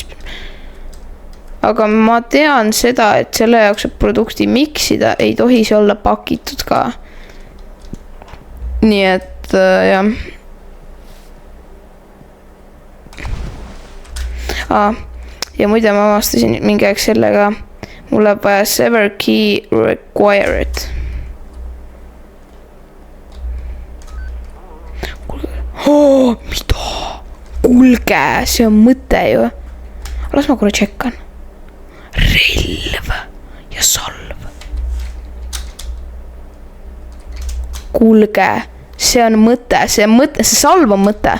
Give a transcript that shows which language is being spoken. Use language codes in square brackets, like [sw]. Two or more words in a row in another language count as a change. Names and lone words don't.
[et] Aga ma tean seda, et selle jaoks, et produkti miksida, ei tohi see olla pakitud ka. Nii et, jah. Ja muide ma avastasin mingi aeg sellega, mul läheb vaja [en] sever key required. [et] Mida? Kuulge, see on mõte ju. Las ma korra tšekkan. Relv ja salv. Kuulge, see on mõte, see salv on mõte.